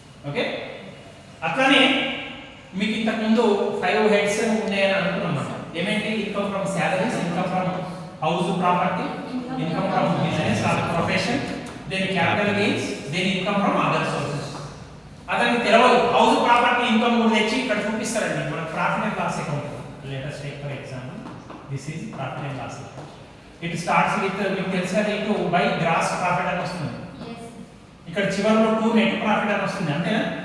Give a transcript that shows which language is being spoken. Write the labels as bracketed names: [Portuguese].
[Telugu] Okay, అట్లానే మీకు ఇంతకు ముందు 5 హెడ్స్ ఉన్నాయని అనుకున్నాం. ఏమేంటి? [English] Income from salaries, income from house property, income from business or profession, then capital gains, then income from other sources. [Telugu] అతనికి తెలియదు హౌస్ ప్రాపర్టీ ఇన్కమ్ కూడా తెచ్చి ఇక్కడ చూపిస్తారండి. మన profit and loss account. [English] Let us take for example, this is profit and loss account. It starts with [Telugu] మీకు తెలుసా ఇటు బై గ్రాస్ ప్రాఫిట్ అని వస్తుంది. ఇక్కడ చివరిలో 2 నెట్ ప్రాఫిట్ అని వస్తుంది, అంతేనా?